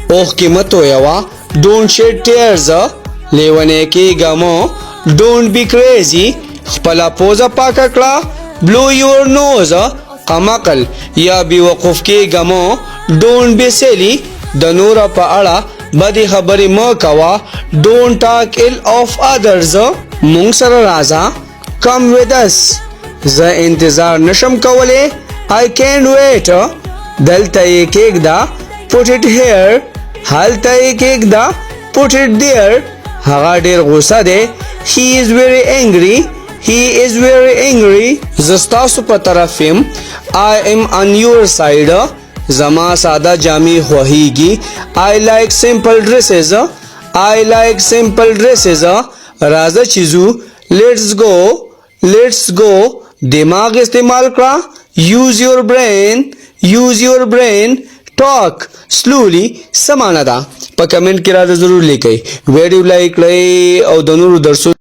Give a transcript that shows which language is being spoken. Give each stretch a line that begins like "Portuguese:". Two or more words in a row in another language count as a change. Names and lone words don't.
Pashto: اوه کې متو یوا
English: don't shed tears
Pashto: لیونه کې غمو
English: don't be crazy
Pashto: خپل پوزه پاکه کړه blow
English: your nose
Pashto: قمقل یا بیوقوف کې غمو
English: don't be silly
Pashto: د نور په اړه بدی خبرې مه کوا
English: don't talk ill of others
Pashto: مونږ سره راځه
English: come with us
Pashto: زه انتظار نشم کوله
English: I can't wait
Pashto: دلته یې کېږده
English: put it here
Pashto: هلته یې کېږده
English: put it there
Pashto: هغه ډېر غوسه دی
English: he is very
Pashto: angry زه ستاسو په طرف یم
English: I am on your side
Pashto: زما ساده جامې خوښیږي
English: I like simple dresses
Pashto: راځه چې ځو
English: let's go
Pashto: دماغ استعمال کړه
English: use your brain talk slowly
Pashto: سمانه ده په کمنټ کې راځه ضرور لیکئ ویډیو لایک کړئ او د نورو درسونو